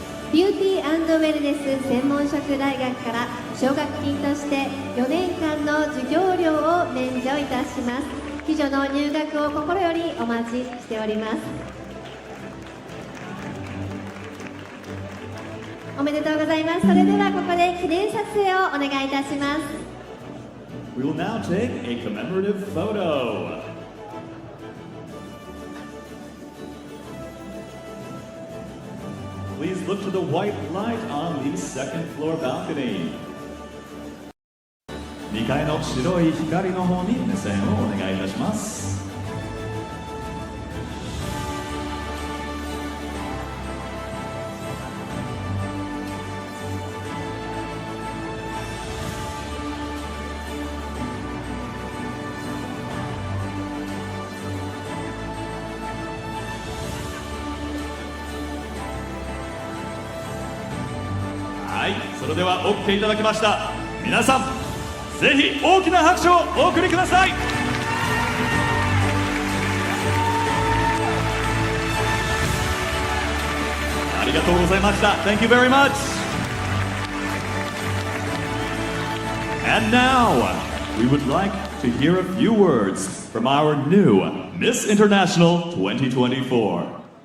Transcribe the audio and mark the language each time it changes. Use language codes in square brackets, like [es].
[ja] ビューティー&ウェルネス専門職大学から奨学金として4年間の授業料を免除いたします。貴女の入学を心よりお待ちしております。おめでとうございます。それではここで記念撮影をお願いいたします。 [en] We will now take a commemorative photo. Please look to the white light on the second floor balcony. [ja] 2階の白い光の方に目線をお願いいたします。はい、それでは OK いただきました。皆さん、ぜひ大きな拍手をお送りください。ありがとうございました。 [en] Thank you very much. And now, we would like to hear a few words from our new Miss International 2024.